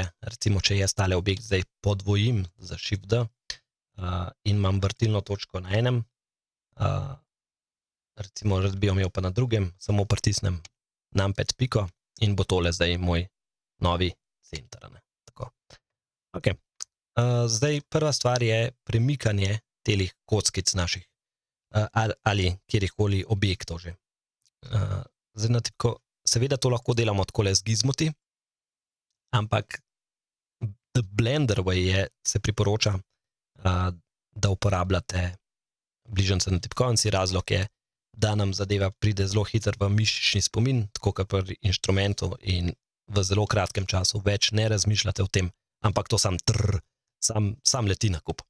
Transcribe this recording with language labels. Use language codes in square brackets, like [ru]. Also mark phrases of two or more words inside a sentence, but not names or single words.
[sl] Recimo, če jaz tale objekt zdaj podvojim za Shift-D in imam vrtilno točko na enem, recimo, rad bi jo imel pa na drugem, samo pritisnem numpad piko in bo tole zdaj moj novi center. Tako. Ok. Zdaj prva stvar je premikanje telih kockic naših ali kjerikoli objektov že. Zdaj na tipko, seveda to lahko delamo takole z gizmoti, ampak [en] the Blender way [sl] se priporoča, da uporabljate bližnjice na tipkovnici. Razlog je, da nam zadeva pride zelo hitro v mišični spomin, tako kot pri inštrumentu in v zelo kratkem času več ne razmišljate o tem, ampak to sam leti na kup.